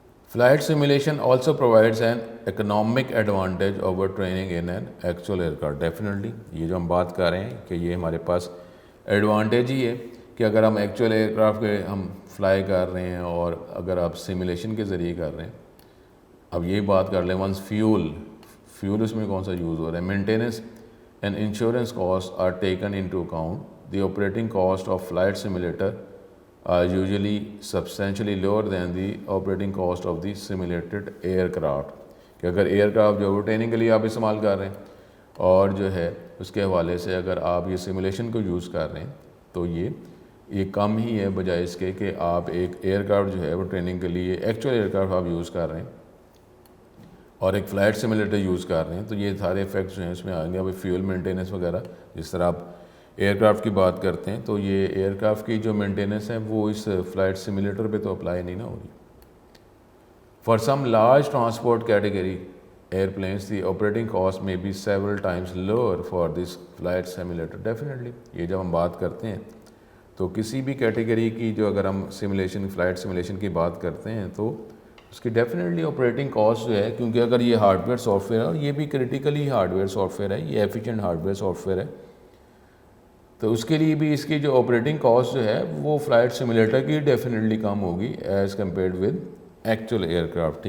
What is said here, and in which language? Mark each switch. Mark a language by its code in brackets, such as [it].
[en] Flight simulation also provides an economic advantage over training in an actual aircraft. [ur] Definitely یہ جو ہم بات کر رہے ہیں کہ یہ ہمارے پاس ایڈوانٹیج ہی ہے کہ اگر ہم ایکچوئل ایئر کرافٹ کے ہم فلائی کر رہے ہیں، اور اگر آپ سیمولیشن کے ذریعے کر رہے ہیں، اب یہ بات کر لیں ونس فیول اس میں کون سا یوز ہو رہا ہے، maintenance [en] and insurance costs are taken into account, the operating cost of flight simulator are usually substantially lower than the operating cost of the simulated aircraft. [ur] کہ اگر ایئرکرافٹ جو ٹریننگ کے لیے آپ استعمال کر رہے ہیں اور جو ہے اس کے حوالے سے اگر آپ یہ سیمولیشن کو یوز کر رہے ہیں تو یہ کم ہی ہے بجائے اس کے کہ آپ ایک ایئرکرافٹ جو ہے وہ ٹریننگ کے لیے ایکچوئل ایئرکرافٹ آپ یوز کر رہے ہیں اور ایک فلائٹ سیمولیٹر یوز کر رہے ہیں. تو یہ سارے افیکٹس جو ہیں اس میں آئیں گے. ابھی فیول مینٹیننس وغیرہ جس طرح آپ ایئرکرافٹ کی بات کرتے ہیں تو یہ ایئرکرافٹ کی جو مینٹیننس ہے وہ اس فلائٹ سیمولیٹر پہ تو اپلائی نہیں نہ ہوگی. [en] For some large transport category airplanes the operating cost may be several times lower for this flight simulator. [ur] Definitely یہ جب ہم بات کرتے ہیں تو کسی بھی کیٹیگری کی جو اگر ہم سیمولیشن فلائٹ سیمولیشن کی بات کرتے ہیں تو اس کی ڈیفینیٹلی آپریٹنگ کاسٹ جو ہے کیونکہ اگر یہ ہارڈ ویئر سافٹ ویئر ہے اور یہ بھی critically hard where soft where ہے, یہ efficient hard where soft where ہے, تو اس کے لیے بھی اس کی جو آپریٹنگ کاسٹ جو ہے وہ فلائٹ سیمولیٹر کی ڈیفینیٹلی کم ہوگی [en] As compared with actual aircraft.